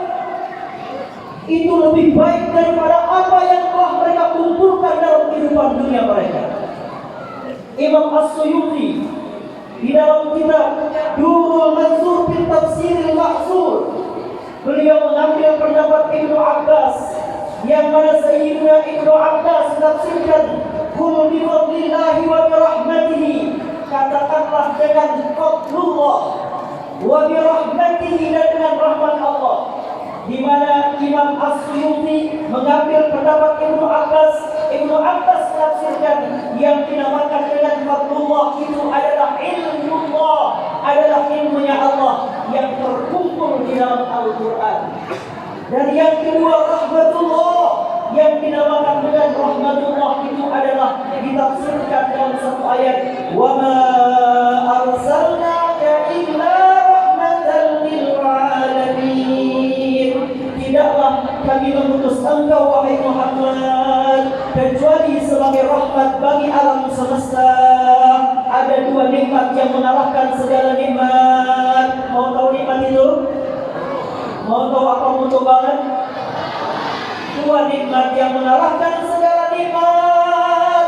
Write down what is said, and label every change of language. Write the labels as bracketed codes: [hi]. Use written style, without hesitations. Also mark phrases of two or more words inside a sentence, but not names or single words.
[id] Itu lebih baik daripada apa yang telah mereka kumpulkan dalam kehidupan dunia mereka. Imam As-Suyuti di dalam kitab Durrul Mansur fi Tafsiril Ma'sur, beliau mengambil pendapat Ibnu Abbas, yang mana Sayyidina Ibnu Abbas menafsirkan [ar] قل بفضل الله وبرحمته, [id] katakanlah dengan fadlullah, [ar] وبرحمته, [id] dan dengan rahmat Allah. Di mana Imam As-Suyuti mengambil pendapat Ibnu Abbas. Ibnu Abbas menafsirkan yang dinamakan dengan fadlullah itu adalah ilmullah, adalah ilmunya Allah yang terkumpul di dalam Al-Quran. Dan yang kedua rahmatullah, yang dinamakan dengan rahmatullah itu adalah ditafsirkan dalam satu ayat, [ar] وما أرسلناك إلا رحمة للعالمين. [id] Tidaklah kami mengutus engkau wahai Muhammad kecuali sebagai rahmat bagi alam semesta. Ada dua nikmat yang mengalahkan segala nikmat. Mau tahu nikmat itu? Mau tahu apa mutu banget? Dua nikmat yang mengalahkan segala nikmat.